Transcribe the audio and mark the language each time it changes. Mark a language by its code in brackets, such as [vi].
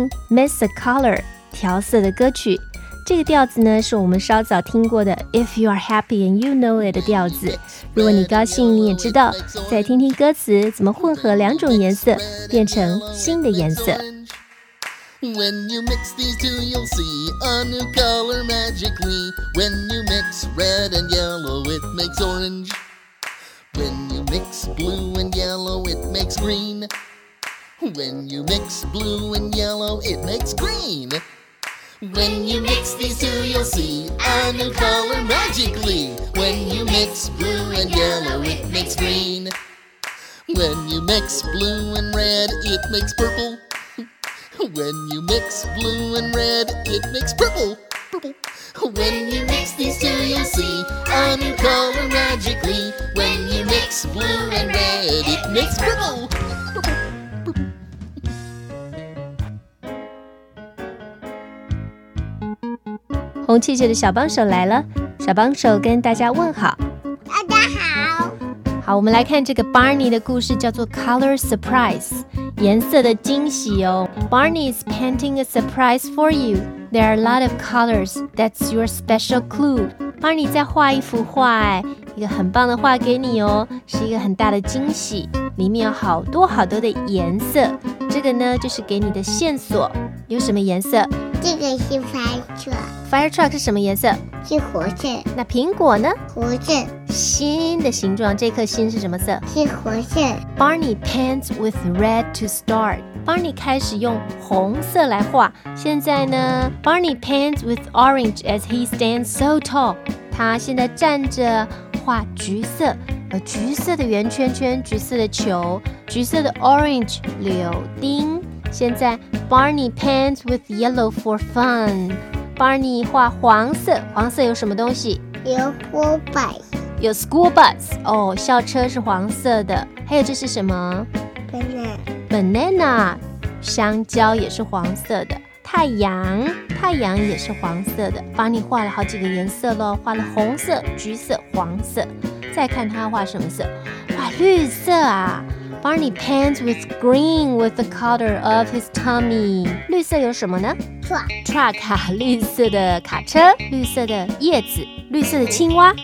[zh] Miss a Color 调色的歌曲，这个调子呢是我们稍早听过的 [en] If you are happy and you know it [zh] 的调子，如果你高兴你也知道，再听听歌词怎么混合两种颜色变成新的颜色。 [en] When you mix these two you'll see a new color magically. When you mix red and yellow it makes orangeWhen you mix blue and yellow, it makes green. When you mix blue and yellow, it makes green. When you mix these two, you'll see a new color magically. When you mix blue and yellow, it makes green. When you mix blue and red, it makes purple. When you mix blue and red, it makes purple. When you mix these two, you'll see a new color magically. When you mix blue and red, it makes purple. [zh] Hong Qi Qi 的小帮手来了，小帮手跟大家问好。大家好。好，我们来看这个 Barney 的故事，叫做 Color Surprise， 颜色的惊喜哦。 [en] Barney is painting a surprise for you. There are a lot of colors. That's your special clue. [zh] Barney 在画一幅画，哎，一个很棒的画给你哦，是一个很大的惊喜，里面有好多好多的颜色。这个呢，就是给你的线索。有什么颜色？这个是 fire truck。 Fire truck 是什么颜色？是火色。那苹果呢？火色。心的形状，这颗心是什么色？是火色。 [en] Barney paints with red to start. Barney [zh] 开始用红色来画，现在呢 [en] Barney paints with orange as he stands so tall. [zh] 他现在站着画橘色，橘色的圆圈圈，橘色的球，橘色的 orange 柳丁。现在 [en] Barney paints with yellow for fun. [zh] Barney 画黄色，黄色有什么东西？有 [en] school bus. [zh] 有 school bus 哦，校车是黄色的。还有这是什么？ Banana 香蕉也是黄色的，太阳也是黄色的。 Barney画了好几个颜色咯，画了红色、橘色、黄色。再看他画什么色，哇，绿色啊。 [en] Barney paints with green with the color of his tummy. [zh] 绿色有什么呢？ [en] Truck [zh] 啊，绿色的卡车，绿色的叶子，绿色的青蛙。